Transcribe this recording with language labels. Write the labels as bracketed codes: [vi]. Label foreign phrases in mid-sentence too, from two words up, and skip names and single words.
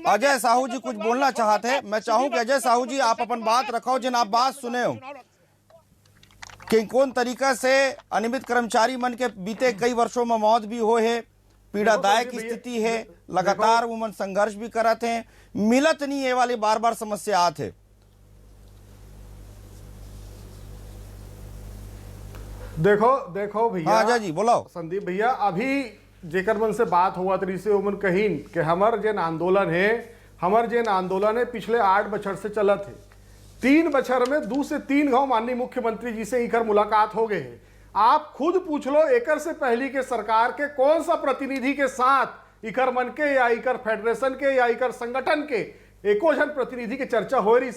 [hne] अजय साहू जी कुछ बोलना चाहते? मैं चाहूँ कि अजय साहू जी आप अपन बात रखो, जिन आप बात सुने हो कि कौन तरीका से अनियमित कर्मचारी मन के बीते कई वर्षों में मौत भी हो है, पीड़ादायक स्थिति है, लगातार वो मन संघर्ष भी करते हैं, मिलत नहीं ये वाली बार बार समस्या आते। देखो भैया, हाँ अजय जी बोलो। संदीप भैया, अभी जेकर मन से बात हुआ तरी से उमन कहीन कि हमार जेन आंदोलन है पिछले 8 बछर से चलत है। 3 बछर में 2 से 3 गांव माननीय मुख्यमंत्री जी से इकर मुलाकात हो गए है। आप खुद पूछ लो एकर से पहली के सरकार के कौन सा प्रतिनिधि के साथ इकर मन के या इकर फेडरेशन के या इकर संगठन के एको जन प्रतिनिधि के चर्चा हो रही।